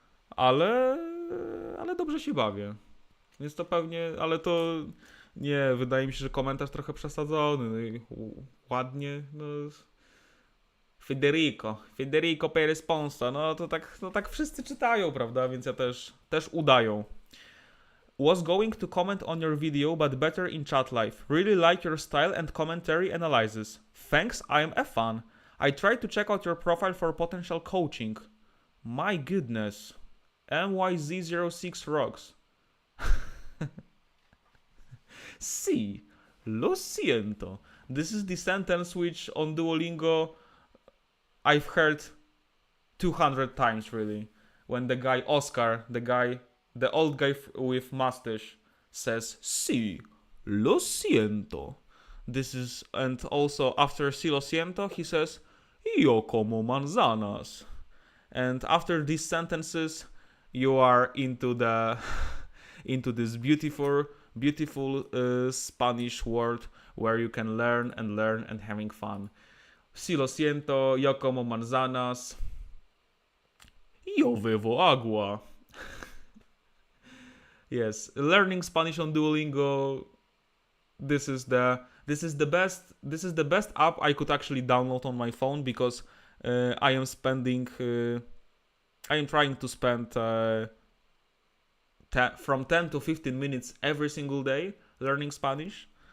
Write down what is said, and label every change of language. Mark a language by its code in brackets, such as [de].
[pl] Ale dobrze się bawię. Więc to pewnie, ale to... Nie, wydaje mi się, że komentarz trochę przesadzony. Ładnie, no... Federico Perez Ponsa, no tak wszyscy czytają, prawda? Więc ja też udają. [en] Was going to comment on your video, but better in chat live. Really like your style and commentary analysis. Thanks, I am a fan. I tried to check out your profile for potential coaching. My goodness. MYZ06 rocks. [es] Sí, lo siento. [en] This is the sentence which on Duolingo I've heard 200 times really. When the guy Oscar, the old guy with mustache says [es] sí, lo siento. [en] This is, and also after [es] sí lo siento [en] he says [es] yo como manzanas. [en] And after these sentences you are into this beautiful Spanish word where you can learn and having fun. [es] Si lo siento, yo como manzanas. Yo bebo agua. [en] Yes, learning Spanish on Duolingo. This is the best app I could actually download on my phone because I am trying to spend from 10 to 15 minutes every single day learning Spanish.